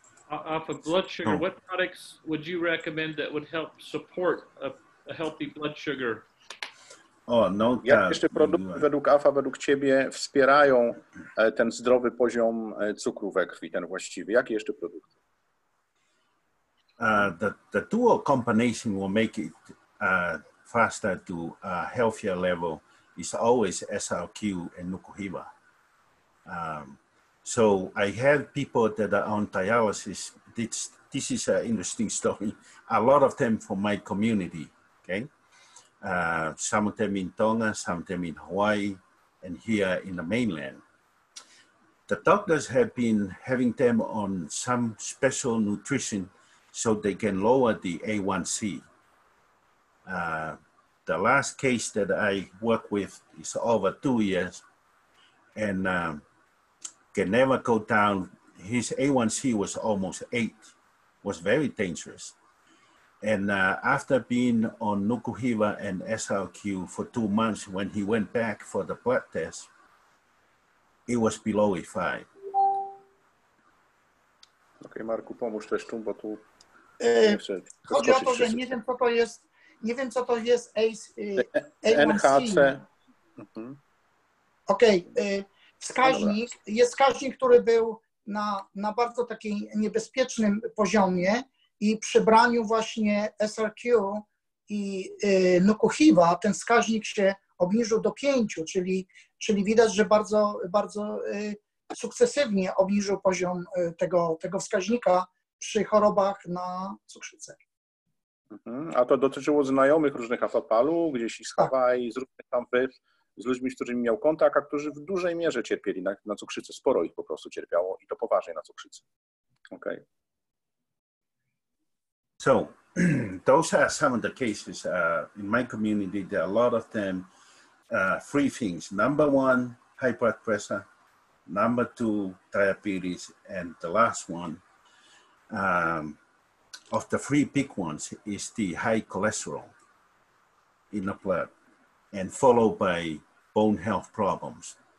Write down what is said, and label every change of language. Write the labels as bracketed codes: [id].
[en] Off of blood sugar, what products would you recommend that would help support a healthy blood sugar? Oh, no [pl] Jak [en] doubt. [pl] jeszcze produkty według Afa, według Ciebie wspierają ten zdrowy poziom cukru we krwi, ten właściwy? Jakie jeszcze produkty? [en] The dual combination will make it faster to a healthier level is always SRQ and Nukuhiva. So I have people that are on dialysis. This is an interesting story. A lot of them from my community, okay? Some of them in Tonga, some of them in Hawaii, and here in the mainland. The doctors have been having them on some special nutrition so they can lower the A1C. The last case that I worked with is over 2 years and can never go down. His A1C was almost 8, was very dangerous. And after being on Nukuhiva and SRQ for 2 months, when he went back for the blood test, it was below a 5. [pl] Okej, Marku, pomóż też tu, bo tu chodzi o to, że nie wiem, co to jest A1C. NHC. Okej, wskaźnik, jest wskaźnik, który był na bardzo takim niebezpiecznym poziomie i przy braniu właśnie SRQ i Nukuhiva ten wskaźnik się obniżył do 5, czyli widać, że bardzo sukcesywnie obniżył poziom tego wskaźnika przy chorobach na cukrzycę. A to dotyczyło znajomych różnych Afa Palu, gdzieś z Hawaii, z różnych tam wysp, z ludźmi, z którymi miał kontakt, a którzy w dużej mierze cierpieli na cukrzycę. Sporo ich po prostu cierpiało i to poważnie na cukrzycę. [en] Okay. So those are some of the cases in my community. There are a lot of them. 3 things. Number 1, high blood pressure. Number 2, diabetes. And the last one, of the 3 big ones, is the high cholesterol in the blood, and followed by bone health problems.